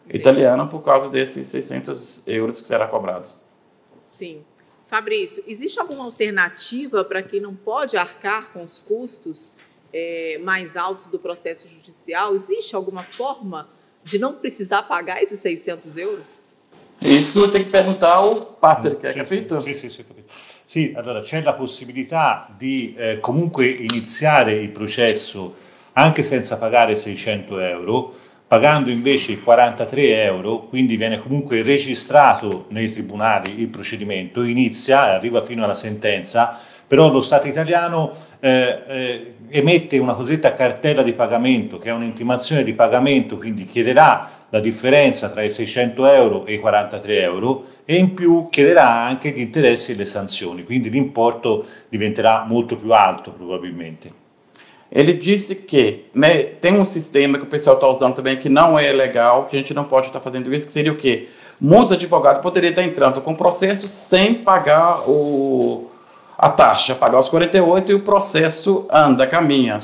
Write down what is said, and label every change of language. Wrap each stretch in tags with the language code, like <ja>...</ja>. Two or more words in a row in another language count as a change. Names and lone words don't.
<pt>Italiana por causa desses 600 euros que serão cobrados. Sim. Fabrício, existe alguma alternativa para quem não pode arcar com os custos mais altos do processo judicial? Existe alguma forma de não precisar pagar esses 600 euros? Isso tem que perguntar ao Patrick, capito?</pt> <it>Sì, capito. Sì, allora c'è la possibilità di comunque iniziare il processo anche senza pagare 600 euro, pagando invece i 43 euro, quindi viene comunque registrato nei tribunali il procedimento, inizia e arriva fino alla sentenza, però lo Stato italiano emette una cosiddetta cartella di pagamento, che è un'intimazione di pagamento, quindi chiederà la differenza tra i 600 euro e i 43 euro e in più chiederà anche gli interessi e le sanzioni, quindi l'importo diventerà molto più alto probabilmente.</it> <pt>Ele disse que tem um sistema que o pessoal está usando também que não é legal, que a gente não pode estar fazendo isso, que seria o quê? Muitos advogados poderiam estar entrando com processo sem pagar a taxa, pagar os 48 e o processo caminha.</pt>